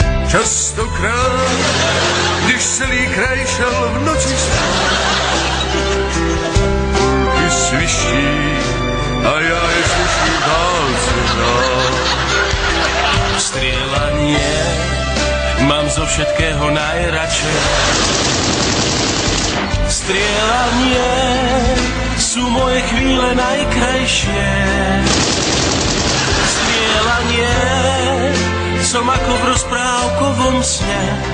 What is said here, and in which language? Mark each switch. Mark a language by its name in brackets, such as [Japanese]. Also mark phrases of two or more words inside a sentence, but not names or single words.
[Czech] Častokrát, když celý kraj šel v noci spát, kulky sviští a já je slyším dálce dál. [Slovak] Strieľanie mám zo všetkého najradšej. Strieľanie sú moje chvíle najkrajšie. Strieľanie som ako v rozprávkovom sne.